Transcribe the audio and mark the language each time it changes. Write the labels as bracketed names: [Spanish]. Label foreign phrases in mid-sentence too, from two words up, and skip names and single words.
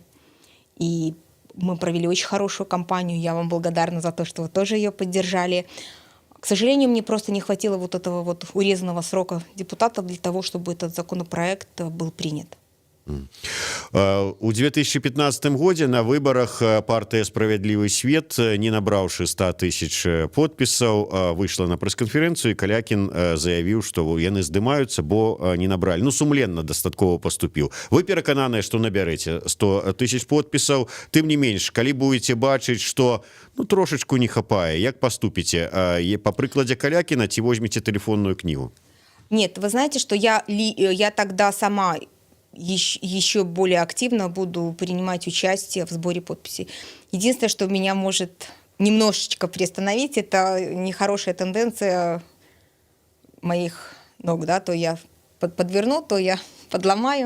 [Russian] И мы провели очень хорошую кампанию. Я вам благодарна за то, что вы тоже ее поддержали. К сожалению, мне просто не хватило этого урезанного срока депутатов для того, чтобы этот законопроект был принят. [Belarusian] У 2015 годзе на выбарах партыя «Справядлівы свет», не набраўшы 100 000 подпісаў, выйшла на прэс-канферэнцыю, і Калякін заявіў, што яны здымаюцца, бо не набралі. Ну, сумленна дастаткова паступіў. Вы перакананыя, што набярэце 100 000 подпісаў, тым не менш, калі будете бачыць, што трошачку не хапае, як паступіце? Па прыкладзе Калякіна ці возьмеце тэлефонную кнігу? [Russian] Нет, вы знаете, что я тогда сама еще более активно буду принимать участие в сборе подписей. Единственное, что меня может немножечко приостановить, это нехорошая тенденция моих ног, да, то я подверну, то я подломаю.